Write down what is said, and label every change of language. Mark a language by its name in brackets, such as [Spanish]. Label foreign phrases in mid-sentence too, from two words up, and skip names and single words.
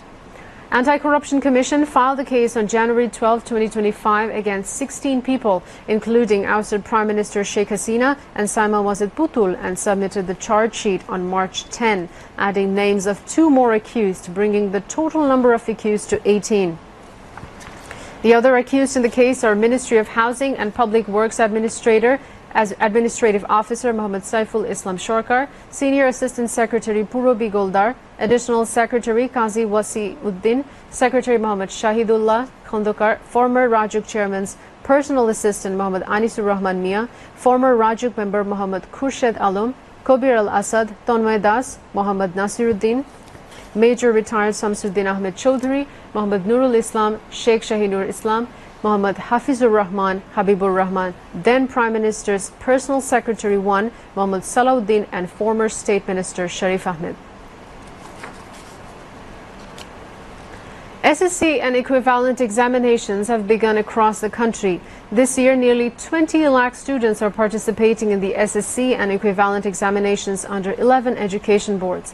[English] Anti-Corruption Commission filed the case on January 12, 2025 against 16 people, including ousted Prime Minister Sheikh Hasina and Saima Wazid Putul, and submitted the charge sheet on March 10, adding names of 2 more accused, bringing the total number of accused to 18. The other accused in the case are Ministry of Housing and Public Works Administrative Officer Muhammad Saiful Islam Shorkar, Senior Assistant Secretary Purobi Goldar, Additional Secretary Qazi Wasi Uddin, Secretary Muhammad Shahidullah Khondokar, former Rajuk Chairman's Personal Assistant Muhammad Anisur Rahman Mia, former Rajuk Member Muhammad Khurshid Alum, Kobir Al-Asad, Tonmay Das, Muhammad Nasiruddin, Major Retired Samsuddin Ahmed Chaudhry, Muhammad Nurul Islam, Sheikh Shahinur Islam, Muhammad Hafizur Rahman, Habibur Rahman, then Prime Minister's Personal Secretary 1, Muhammad Salauddin, and former State Minister Sharif Ahmed. SSC and equivalent examinations have begun across the country. This year, nearly 20 lakh students are participating in the SSC and equivalent examinations under 11 education boards.